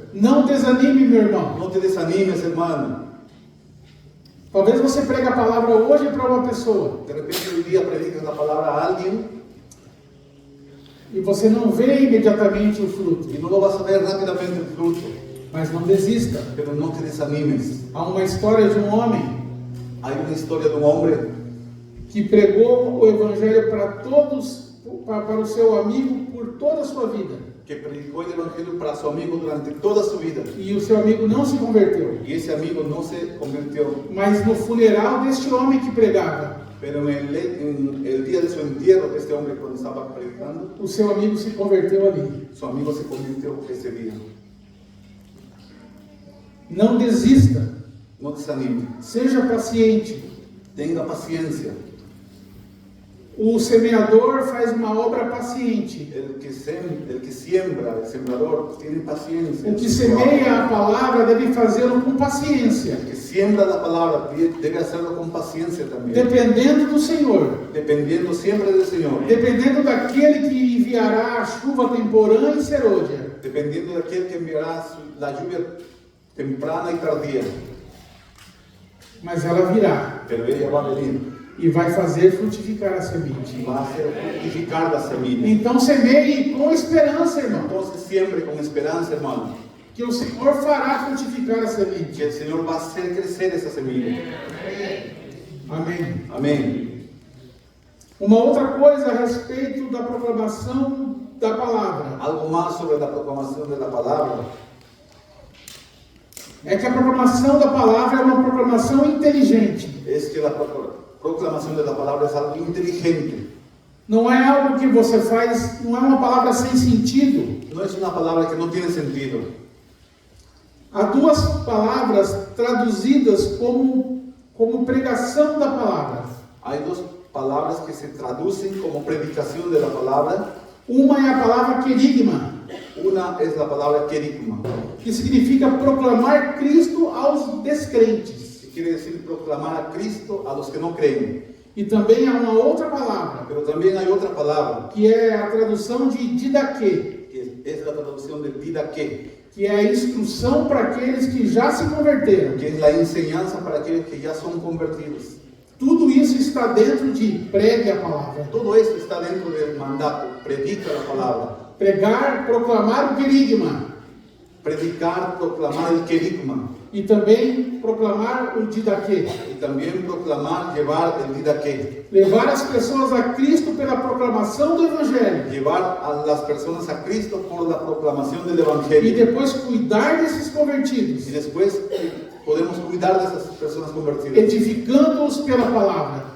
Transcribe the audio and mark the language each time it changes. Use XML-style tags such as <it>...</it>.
<pt>Não desanime, meu irmão.</pt> <es>No te desanimes, hermano.</es> <pt>Talvez você pregue a palavra hoje para uma pessoa</pt> <es>De repente hoy día predicas la palabra a alguien</es> <pt>e você não vê imediatamente o fruto.</pt> <es>y no lo vas a ver rápidamente el fruto.</es> <pt>Mas não desista.</pt> <es>Pero no te desanimes.</es> <pt>Há uma história de um homem</pt> <es>Hay una historia de un hombre</es> <pt>que pregou o evangelho para todos, para o seu amigo por toda a sua vida.</pt> <es>que predicó el evangelio para su amigo durante toda su vida.</es> <pt>E o seu amigo não se converteu.</pt> <es>Y ese amigo no se convirtió.</es> <pt>Mas no funeral deste homem que pregava,</pt> <es>Pero en el día de su entierro de este hombre, cuando estaba predicando,</es> <pt>o seu amigo se converteu ali.</pt> <es>su amigo se convirtió ese día.</es> <pt>Não desista.</pt> <es>No desanime.</es> <pt>Seja paciente.</pt> <es>Tenga paciencia.</es> <pt>O semeador faz uma obra paciente.</pt> <es>El que siembra, el sembrador, tiene paciencia.</es> <pt>O que semeia a palavra deve fazê-lo com paciência,</pt> <es>El que siembra la palabra debe hacerlo con paciencia también.</es> <pt>dependendo do Senhor,</pt> <es>Dependiendo siempre del Señor.</es> <pt>dependendo daquele que enviará a chuva temporã e serôdia.</pt> <es>Dependiendo de aquel que enviará la lluvia temprana y tardía.</es> <pt>Mas ela virá</pt> <es>Pero ella va a venir</es> <pt>e vai fazer frutificar a semente.</pt> <es>y va a hacer fructificar la semilla.</es> <pt>Então semeie com esperança, irmão,</pt> <es>Entonces siempre con esperanza, hermano,</es> <pt>que o Senhor fará frutificar a semente.</pt> <es>que el Señor va a hacer crecer esa semilla.</es> <pt>Amém.</pt> <es>Amén.</es> <pt>Uma outra coisa a respeito da proclamação da palavra</pt> <es>Algo más sobre la proclamación de la palabra</es> <pt>é que a proclamação da palavra é uma proclamação inteligente.</pt> <es>es que la proclamación de la palabra es algo inteligente.</es> <pt>Não é algo que você faz, não é uma palavra sem sentido.</pt> <es>No es una palabra que no tiene sentido.</es> <pt>Há duas palavras traduzidas como pregação da palavra.</pt> <es>Hay dos palabras que se traducen como predicación de la palabra.</es> <pt>Uma é a palavra querigma,</pt> <es>Una es la palabra querigma,</es> <pt>que significa proclamar Cristo aos descrentes.</pt> <es>que quiere decir proclamar a Cristo a los que no creen.</es> <pt>E também há uma outra palavra,</pt> <es>Pero también hay otra palabra,</es> <pt>que é a tradução de didaquê,</pt> <es>que es la traducción de didaqué,</es> <pt>que é a instrução para aqueles que já se converteram.</pt> <es>que es la enseñanza para aquellos que ya son convertidos.</es> <pt>Tudo isso está dentro de pregue a palavra.</pt> <es>Todo esto está dentro del mandato, predica la palabra.</es> <pt>Pregar, proclamar o querigma.</pt> <es>Predicar, proclamar el querigma.</es> <pt>E também proclamar o didaquê.</pt> <es>Y también proclamar, llevar el didaqué.</es> <pt>Levar as pessoas a Cristo pela proclamação do Evangelho.</pt> <es>Llevar a las personas a Cristo por la proclamación del</es> <pt>E</pt> <es>Evangelio.</es> <pt>depois cuidar desses convertidos.</pt> <es>Y después podemos cuidar de esas personas convertidas,</es> <pt>Edificando-os pela palavra.</pt>